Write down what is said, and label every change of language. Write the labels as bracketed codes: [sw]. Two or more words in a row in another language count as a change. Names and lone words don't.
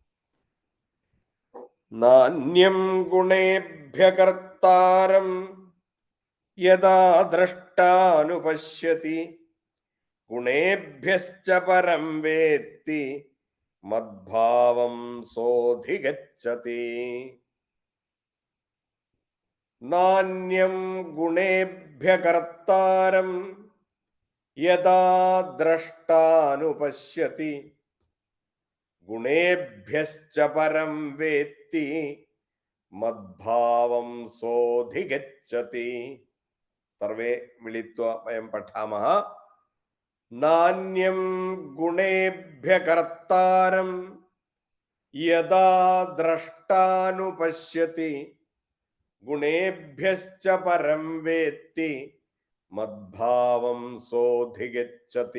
[sa] नान्यं गुणेभ्यः कर्तारं यदा द्रष्टानुपश्यति गुणेभ्यश्च परं वेत्ति मद्भावं सोऽधिगच्छति नान्यं गुणेभ्यः कर्तारं यथा द्रष्टानुपश्यति गुणेभ्यश्च परं वेत्ति मद्भावं सोधिगच्छति. सर्वे मिलित्वा वयं पठामः. नान्यं गुणेभ्य कर्तारं यथा द्रष्टानुपश्यति गुणेभ्यश्च परं वेत्ति मद्भावं सोधिगच्छति.